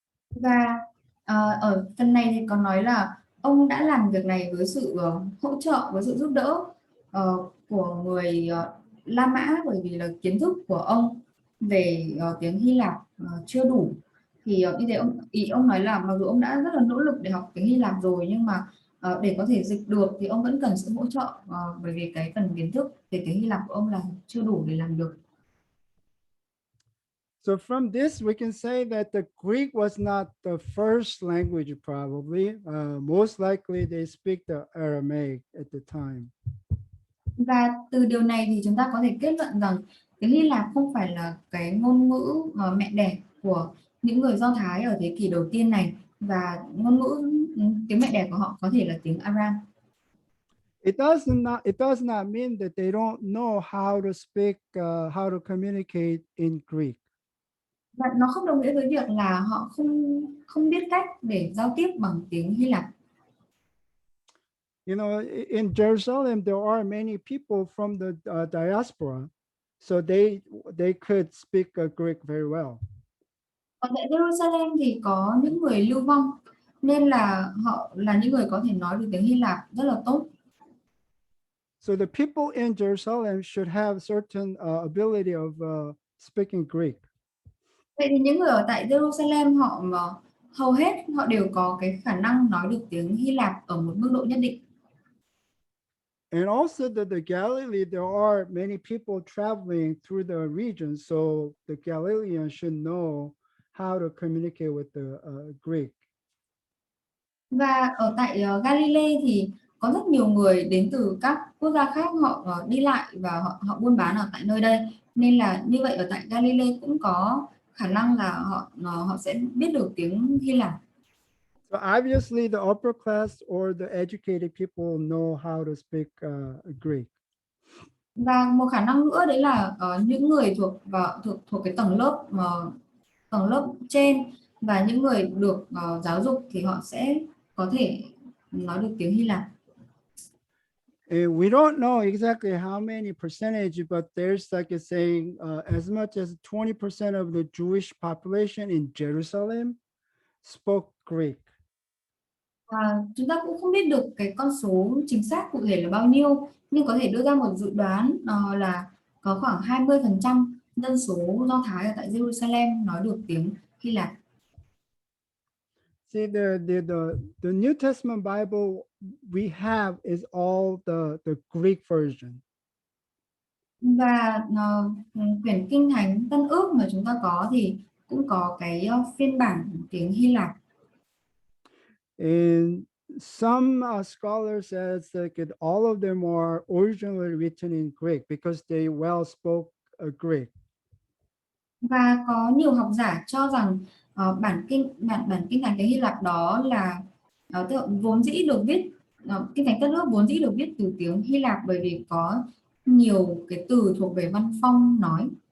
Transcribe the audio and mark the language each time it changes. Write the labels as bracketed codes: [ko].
[vi] Và ở phần này thì có nói là ông đã làm việc này với sự hỗ trợ, với sự giúp đỡ của người La Mã, bởi vì là kiến thức của ông về tiếng Hy Lạp chưa đủ. Thì như thế ông nói là mặc dù ông đã rất là nỗ lực để học tiếng Hy Lạp rồi, nhưng mà để có thể dịch được thì ông vẫn cần sự hỗ trợ, bởi vì cái phần kiến thức về tiếng Hy Lạp của ông là chưa đủ để làm được. [en] So from this, we can say that the Greek was not the first language, probably. Most likely they speak the Aramaic at the time. [vi] Và từ điều này thì chúng ta có thể kết luận rằng tiếng Hy Lạp không phải là cái ngôn ngữ mẹ đẻ của những người Do Thái ở thế kỷ đầu tiên này, và tiếng mẹ đẻ của họ có thể là tiếng Aram. [en] It does not mean that they don't know how to speak, how to communicate in Greek. [vi] Và nó không đồng nghĩa với việc là họ không không biết cách để giao tiếp bằng tiếng Hy Lạp. [en] You know, in Jerusalem, there are many people from the diaspora, so they could speak Greek very well. [vi] Ở tại Jerusalem thì có những người lưu vong nên là họ là những người có thể nói được tiếng Hy Lạp rất là tốt. [en] So the people in Jerusalem should have certain ability of speaking Greek. [vi] Vậy thì những người ở tại Jerusalem họ mà hầu hết họ đều có cái khả năng nói được tiếng Hy Lạp ở một mức độ nhất định. [en] And also the Galilee, there are many people traveling through the region, so the Galileans should know how to communicate with the Greek. [vi] Và ở tại Galilee thì có rất nhiều người đến từ các quốc gia khác, họ đi lại và họ buôn bán ở tại nơi đây, nên là như vậy ở tại Galilee cũng có khả năng là họ sẽ biết được tiếng Hy Lạp. [en] So obviously the upper class or the educated people know how to speak Greek. [vi] Và một khả năng nữa đấy là những người thuộc cái tầng lớp trên và những người được giáo dục thì họ sẽ có thể nói được tiếng Hy Lạp. [en] And we don't know exactly how many percentage, but there's like a saying as much as 20% of the Jewish population in Jerusalem spoke Greek. [vi] Chúng ta cũng không biết được cái con số chính xác cụ thể là bao nhiêu, nhưng có thể đưa ra một dự đoán là có khoảng 20% dân số Do Thái ở tại Jerusalem nói được tiếng Hy Lạp. [en] See, the New Testament Bible we have is all the Greek version. [vi] Và quyển Kinh Thánh Tân Ước mà chúng ta có thì cũng có cái phiên bản tiếng Hy Lạp. [en] And some scholars says that all of them are originally written in Greek because they well spoke Greek. [vi] Và có nhiều học giả cho rằng bản kinh thánh tiếng Hy Lạp đó là vốn dĩ được viết Kinh Thánh Tân Ước vốn dĩ được viết từ tiếng Hy Lạp bởi vì có nhiều cái từ thuộc về văn phong nói.